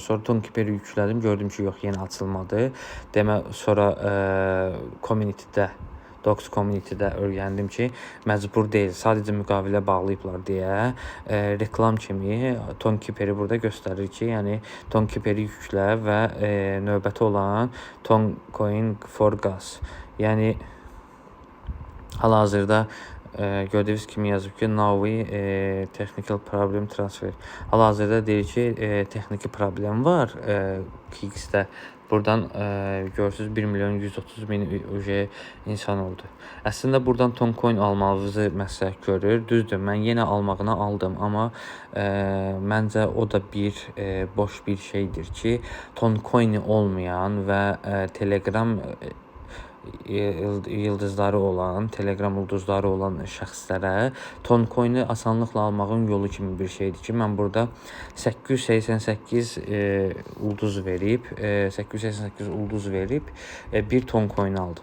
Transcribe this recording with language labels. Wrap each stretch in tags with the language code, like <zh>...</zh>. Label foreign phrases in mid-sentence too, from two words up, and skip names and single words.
<az>Sonra Tonkeeper-i yüklədim, gördüm ki, yox, yenə açılmadı. Sonra Docs Community-də öyrəndim ki, məcbur deyil, sadəcə müqavilə bağlayıblar deyə reklam kimi Tonkeeper-i burada göstərir ki, yəni Tonkeeper-i yüklə və növbəti olan</az> <en>Toncoin for gas.</en> <az>Yəni hal-hazırda gördüyünüz kimi yazıb ki,</az> <en>now technical problem transfer.</en> <az>Hal-hazırda deyir ki, texniki problem var KX-də. Buradan görürsünüz 1.130.000 insan oldu. Əslində buradan Toncoin almağınızı məsləhət görür. Düzdür, mən yenə almağını aldım, amma məncə o da bir boş bir şeydir ki, Toncoin olmayan və Telegram yıldızları olan, Telegram ulduzları olan şəxslərə Toncoin-i asanlıqla almağın yolu kimi bir şeydir ki, mən burada 888 ulduz verib bir Toncoin aldım.</az>